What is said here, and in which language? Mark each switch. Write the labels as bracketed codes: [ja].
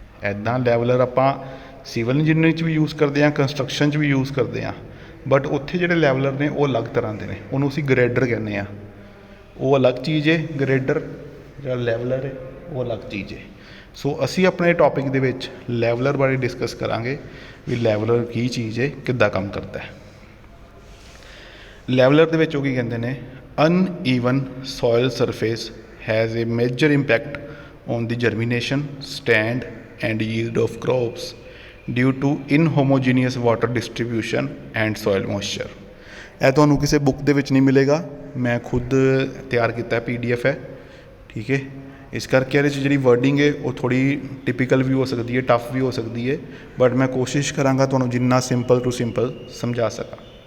[pa] ਇੱਦਾਂ ਲੈਵਲਰ ਆਪਾਂ civil engineering 'ਚ ਵੀ ਯੂਜ਼ ਕਰਦੇ ਹਾਂ, ਕੰਸਟਰਕਸ਼ਨ 'ਚ ਵੀ ਯੂਜ਼ ਕਰਦੇ ਹਾਂ, ਬਟ ਉੱਥੇ ਜਿਹੜੇ ਲੈਵਲਰ ਨੇ ਉਹ ਅਲੱਗ ਤਰ੍ਹਾਂ ਦੇ ਨੇ, ਉਹਨੂੰ ਅਸੀਂ ਗਰੇਡਰ ਕਹਿੰਦੇ ਹਾਂ। ਉਹ ਅਲੱਗ ਚੀਜ਼ ਹੈ, ਗਰੇਡਰ ਜਿਹੜਾ ਲੈਵਲਰ ਹੈ ਉਹ ਅਲੱਗ ਚੀਜ਼ ਹੈ। ਸੋ ਅਸੀਂ ਆਪਣੇ ਟੌਪਿਕ ਦੇ ਵਿੱਚ ਲੈਵਲਰ ਬਾਰੇ ਡਿਸਕਸ ਕਰਾਂਗੇ ਵੀ ਲੈਵਲਰ ਕੀ ਚੀਜ਼ ਹੈ, ਕਿੱਦਾਂ ਕੰਮ ਕਰਦਾ ਹੈ। ਲੈਵਲਰ ਦੇ ਵਿੱਚ ਉਹ ਕੀ ਕਹਿੰਦੇ ਨੇ, [en] uneven soil surface has a major impact on the germination, stand and yield of crops due to inhomogeneous water distribution and soil moisture। [pa] ਇਹ ਤੁਹਾਨੂੰ ਕਿਸੇ ਬੁੱਕ ਦੇ ਵਿੱਚ ਨਹੀਂ ਮਿਲੇਗਾ, ਮੈਂ ਖੁਦ ਤਿਆਰ ਕੀਤਾ PDF ਹੈ, ਠੀਕ ਹੈ। ਇਸ ਕਰਕੇ ਇਹਦੇ 'ਚ ਜਿਹੜੀ ਵਰਡਿੰਗ ਹੈ ਉਹ ਥੋੜ੍ਹੀ ਟਿਪੀਕਲ ਵੀ ਹੋ ਸਕਦੀ ਹੈ, ਟਫ ਵੀ ਹੋ ਸਕਦੀ ਹੈ, ਬਟ ਮੈਂ ਕੋਸ਼ਿਸ਼ ਕਰਾਂਗਾ ਤੁਹਾਨੂੰ ਜਿੰਨਾ ਸਿੰਪਲ ਟੂ ਸਿੰਪਲ ਸਮਝਾ ਸਕਾਂ।